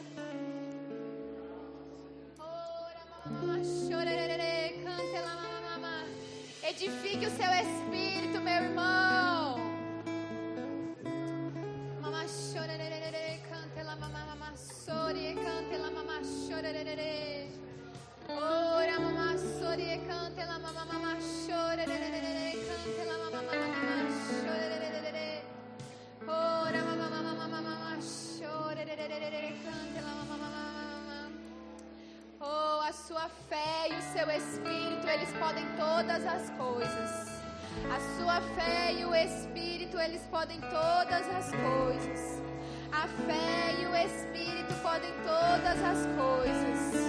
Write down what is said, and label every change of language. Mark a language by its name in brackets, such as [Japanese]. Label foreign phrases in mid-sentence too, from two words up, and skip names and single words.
[Portuguese] Edifique o seu espírito, meu irmão. Ora mama sori e cante la mama mama chore cante la mama mama chore ora mama mama mama chore cante la mama mama. Oh, a sua fé e o seu espírito, eles podem todas as coisas. A sua fé e o espírito, eles podem todas as coisas. A fé e o espírito podem todas as coisas.